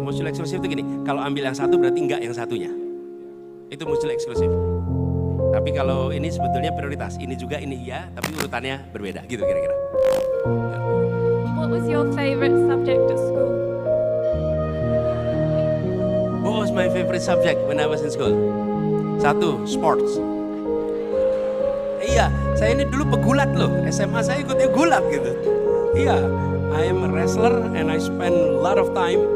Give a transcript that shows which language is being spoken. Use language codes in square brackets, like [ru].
[id] Mutually eksklusif itu gini, kalau ambil yang satu berarti enggak yang satunya. Itu mutually eksklusif. Tapi kalau ini sebetulnya prioritas, ini juga ini iya, tapi urutannya berbeda gitu kira-kira. [en] What was your favorite subject at school? What was my favorite subject when I was in school? [id] Satu, sports. Iya, saya ini dulu pegulat loh. SMA saya ikutnya gulat gitu. [en] Iya, I am a wrestler and I spend a lot of time.